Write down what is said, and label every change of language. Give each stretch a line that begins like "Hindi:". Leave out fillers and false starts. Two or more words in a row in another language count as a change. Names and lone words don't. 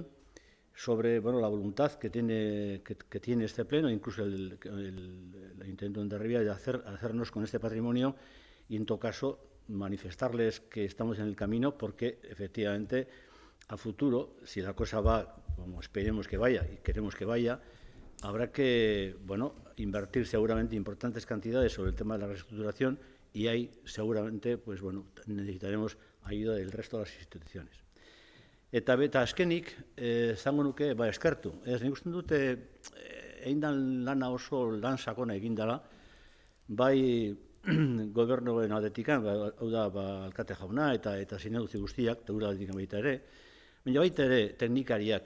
Spanish: sobre la voluntad que tiene este pleno, incluso el Ayuntamiento de Hondarribia, de hacernos con este patrimonio y, en todo caso, manifestarles que estamos en el camino, porque efectivamente a futuro, si la cosa va como esperemos que vaya y queremos que vaya, habrá que invertir seguramente importantes cantidades sobre el tema de la reestructuración, y ahí seguramente necesitaremos ayuda del resto de las instituciones.
Basque: Eta azkenik, zango nuke, eskertu. Nik uste dute, egin dan lana oso lan sakona egin dela, bai gobernuen aldetikan, hau da, alkate jauna eta zinegutzi guztiak, eta gure aldetikan baita ere, baina baita ere teknikariak.